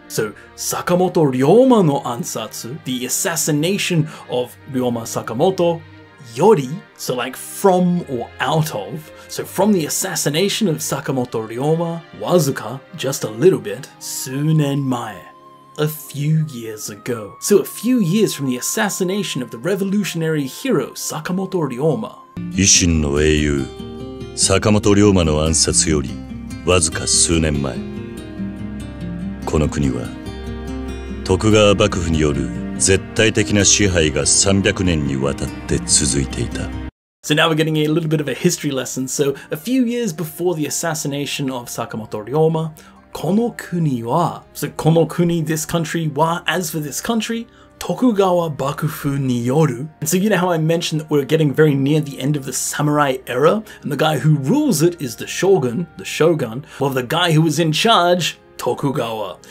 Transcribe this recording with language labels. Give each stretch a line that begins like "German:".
English: So,
Japanese: Sakamoto Ryoma no ansatsu,
English: the assassination of Ryoma Sakamoto, yori, so like from or out of. So from the assassination of Sakamoto Ryoma, wazuka, just a little bit,
Japanese: sunen mae,
English: a few years ago. So a few years from the assassination of the revolutionary hero Sakamoto Ryoma.
Japanese: 維新の英雄坂本龍馬の暗殺よりわずか数年前、この国は徳川幕府による絶対的な支配が300年にわたって続いていた。
English: So now we're getting a little bit of a history lesson. So a few years before the assassination of Sakamoto Ryoma,
Japanese: この国は,
English: so
Japanese: この国,
English: this country, wa, as for this country,
Japanese: Tokugawa Bakufu ni yoru.
English: And so you know how I mentioned that we're getting very near the end of the samurai era, and the guy who rules it is the shogun, well the guy who was in charge, Tokugawa.